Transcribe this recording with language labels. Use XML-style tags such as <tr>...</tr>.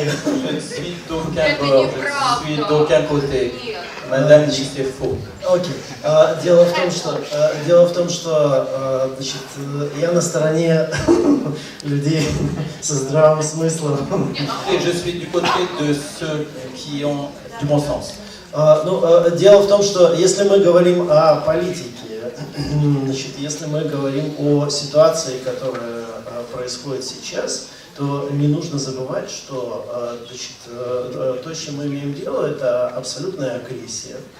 <fr>Je ne suis d'aucun bord, je suis d'aucun côté. Madame dit que c'est faux.</fr> <ru>Окей. Дело в том, что значит, я на стороне людей со здравым смыслом.</ru> <fr>Et je suis du côté de ceux qui ont du bon sens.</fr> <ru>Дело в том, что если мы говорим о политике, значит, если мы говорим о ситуации, которая происходит сейчас, то не нужно забывать, что значит, то, с чем мы имеем дело, это абсолютная агрессия.</ru>